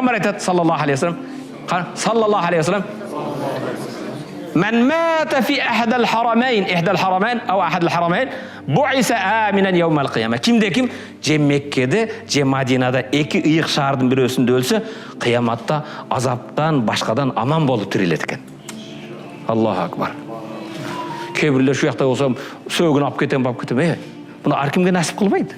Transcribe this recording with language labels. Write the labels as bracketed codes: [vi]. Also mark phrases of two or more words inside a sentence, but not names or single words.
[ar] айтады صلى الله عليه وسلم؟ صلى الله عليه وسلم. من مات في أحد الحرمين، أو أحد الحرمين، بعث آمنا يوم القيامة. [ky] Кимде-ким же Меккеде, же Мадинада эки ыйык шаардын бирөөсүндө өлсө, кыяматта азаптан, башкадан аман болуп тирилет экен. [ar] الله أكبر. [ky] Кээ бирлер şu жакта болсом, сөөгүн алып кетем, Буну ар кимге насип кылбайт.